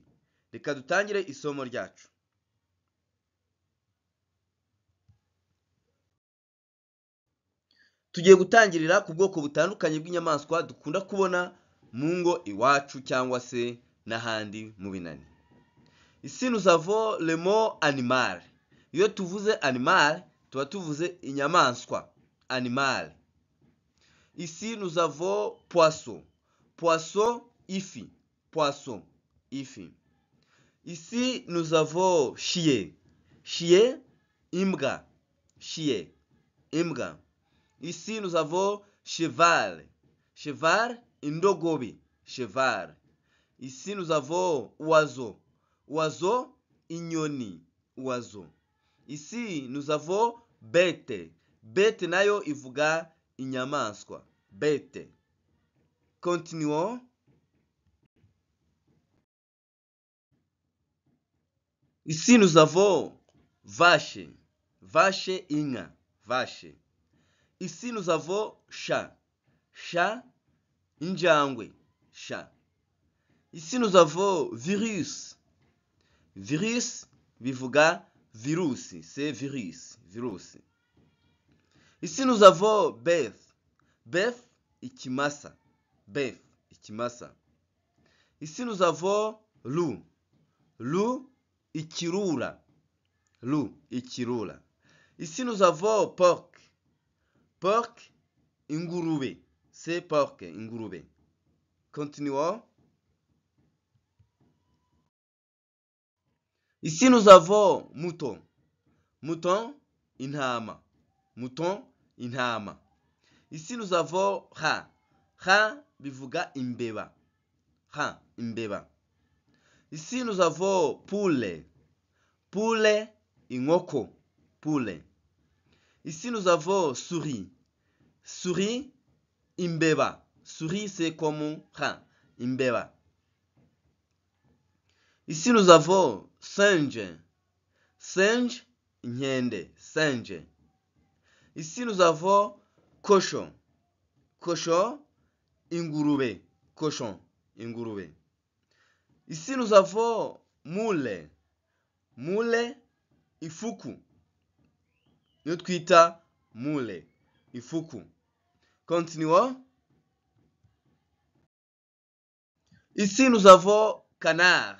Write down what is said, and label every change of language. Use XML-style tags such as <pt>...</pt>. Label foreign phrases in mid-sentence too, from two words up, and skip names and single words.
<rw>Reka dutangire isomo ryacu. Tugiye gutangirira ku bwoko butandukanye bw'inyamaswa dukunda kubona mu ngo iwacu cyangwa se n'ahandi mu binani.</rw> <fr>Ici nous avons le mot animal.</fr> <rw>Iyo tuvuze animal tuba tuvuze inyamaswa, animal.</rw> <fr>Ici nous avons poisson.</fr> <rw>Poisson, ifi. Poisson, ifi.</rw> <fr>Ici nous avons chien.</fr> <rw>Chien, imbwa. Chien, imbwa.</rw> <fr>Ici nous avons cheval. Cheval, indogobe. Cheval. Ici nous avons oiseau. Oiseau, inyoni. Oiseau. Ici nous avons bête. Bête</fr> <rw>nayo ivuga inyamaswa.</rw> <fr>Bête. Continuons. Ici nous avons vache. Vache, inka. Vache. Ici nous avons chat. Chat, injangwe. Chat. Ici nous avons virus. Virus</fr> <rw>bivuga virusi,</rw> <fr>c'est virus, virus. Ici nous avons bœuf. Bœuf, ikimasa. Bœuf, ikimasa. Ici nous avons loup.</fr> <rw>Loup, ikirura. Loup, ikirura.</rw> <fr>Ici nous avons porc. Porc, ingurube. C'est porc, ingurube. Continuons. Ici nous avons mouton.</fr> <rw>Mouton, intama. Mouton, intama.</rw> <fr>Ici nous avons rat. Rat</fr> <rw>bivuga imbeba. Rat, imbeba.</rw> <fr>Ici nous avons poule. Poule, inkoko. Poule. Ici nous avons souris. Souris, imbeba. Souris c'est comme rat, imbeba. Ici nous avons singe. Singe, inkende. Singe. Ici nous avons cochon. Cochon,</fr> <rw>ingurube. Cochon, ingurube.</rw> <fr>Ici nous avons moule. Moule, ifuku. Nous twita moule. Ifuku. Continuons. Ici nous avons canard.</fr>